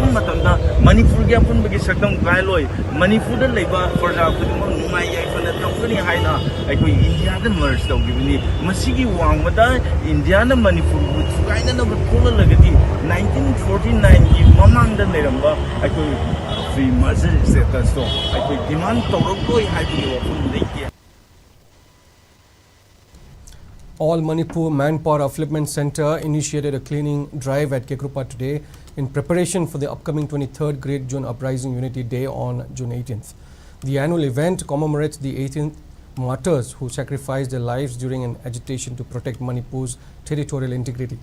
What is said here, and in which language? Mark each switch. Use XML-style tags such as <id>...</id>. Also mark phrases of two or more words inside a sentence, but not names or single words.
<mni>ꯃꯇꯝꯗ ꯃꯅꯤꯄꯨꯔꯒꯤ ꯑꯄꯨꯟꯕꯒꯤ ꯁꯛꯇꯝ ꯀꯥꯏꯂꯣꯏ ꯃꯅꯤꯄꯨꯔꯗ ꯂꯩꯕ ꯄ꯭ꯔꯖꯥ ꯈꯨꯗꯤꯡꯃꯛ ꯅꯨꯡꯉꯥꯏ ꯌꯥꯏꯐꯅ ꯇꯧꯒꯅꯤ ꯍꯥꯏꯅ ꯑꯩꯈꯣꯏ ꯏꯟꯗꯤꯌꯥꯗ ꯃꯔꯖ ꯇꯧꯈꯤꯕꯅꯤ ꯃꯁꯤꯒꯤ ꯋꯥꯡꯃꯗ ꯏꯟꯗꯤꯌꯥꯅ ꯃꯅꯤꯄꯨꯔꯕꯨ ꯊꯨꯒꯥꯏꯅꯅꯕ ꯊꯣꯛꯂꯒꯗꯤ 1949ꯒꯤ ꯃꯃꯥꯡꯗ ꯂꯩꯔꯝꯕ ꯑꯩꯈꯣꯏ</mni> <en>free merger</en> <mni>ꯁ꯭ꯇꯦꯇꯁꯇꯣ ꯑꯩꯈꯣꯏ ꯗꯤꯃꯥꯟ ꯇꯧꯔꯛꯂꯣꯏ ꯍꯥꯏꯕꯒꯤ ꯋꯥꯐꯝ ꯂꯩꯇꯦ.</mni> <en>All Manipur Manpower Upliftment Center initiated a cleaning drive at Kekrupa today in preparation for the upcoming 23rd Great June Uprising Unity Day on June 18th. The annual event commemorates the 18th martyrs who sacrificed their lives during an agitation to protect Manipur's territorial integrity.</en>